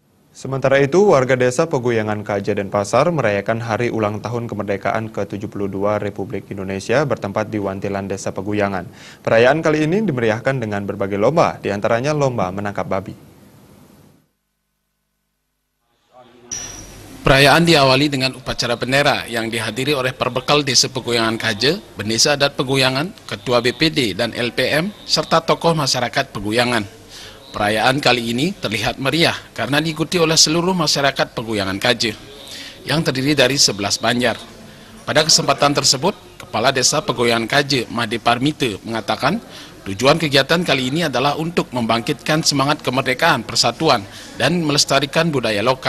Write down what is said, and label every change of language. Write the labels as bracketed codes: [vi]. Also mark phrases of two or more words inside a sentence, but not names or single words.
[id] Sementara itu, warga desa Peguyangan Kaja Denpasar merayakan hari ulang tahun kemerdekaan ke-72 Republik Indonesia bertempat di Wantilan Desa Peguyangan. Perayaan kali ini dimeriahkan dengan berbagai lomba, diantaranya lomba menangkap babi. Perayaan diawali dengan upacara bendera yang dihadiri oleh perbekal Desa Peguyangan Kaja, Bendesa Adat Peguyangan, Ketua BPD dan LPM, serta tokoh masyarakat Peguyangan. Perayaan kali ini terlihat meriah karena diikuti oleh seluruh masyarakat Peguyangan Kaja yang terdiri dari 11 banjar. Pada kesempatan tersebut, Kepala Desa Peguyangan Kaja, Made Parmite, mengatakan tujuan kegiatan kali ini adalah untuk membangkitkan semangat kemerdekaan, persatuan, dan melestarikan budaya lokal.